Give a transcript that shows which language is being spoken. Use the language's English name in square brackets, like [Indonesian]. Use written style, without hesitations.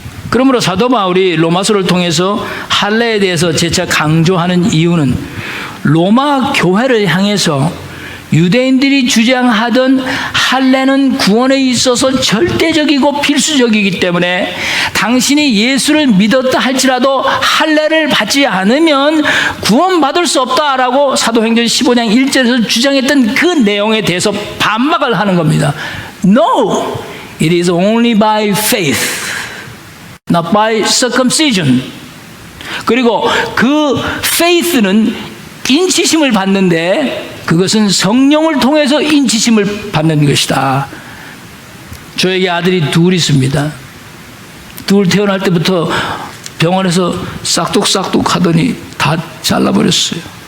[Korean] 그러므로 사도 바울이 로마서를 통해서 할례에 대해서 재차 강조하는 이유는 로마 교회를 향해서 유대인들이 주장하던 할례는 구원에 있어서 절대적이고 필수적이기 때문에 당신이 예수를 믿었다 할지라도 할례를 받지 않으면 구원받을 수 없다라고 사도행전 15장 1절에서 주장했던 그 내용에 대해서 반박을 하는 겁니다. [English] No, it is only by faith, not by circumcision. [Korean] 그리고 그 faith는 인치심을 받는데 그것은 성령을 통해서 인치심을 받는 것이다. 저에게 아들이 둘 있습니다. 둘 태어날 때부터 병원에서 싹둑싹둑 하더니 다 잘라버렸어요.